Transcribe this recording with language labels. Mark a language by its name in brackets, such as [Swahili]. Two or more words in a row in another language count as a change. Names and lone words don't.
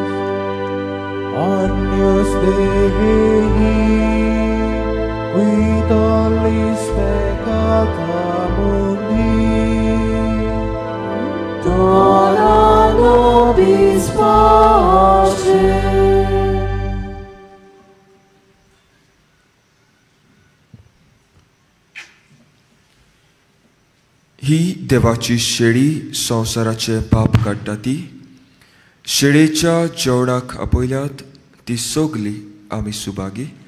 [Latin] Agnus Dei, cuidalis peccata mundi, dona nobis pace. [Konkani] ही देवाची शेळी संवसाराचे पाप काडटा ती शेळेच्या जेवणाक आपयल्यात ती सोगली आमी सुभागी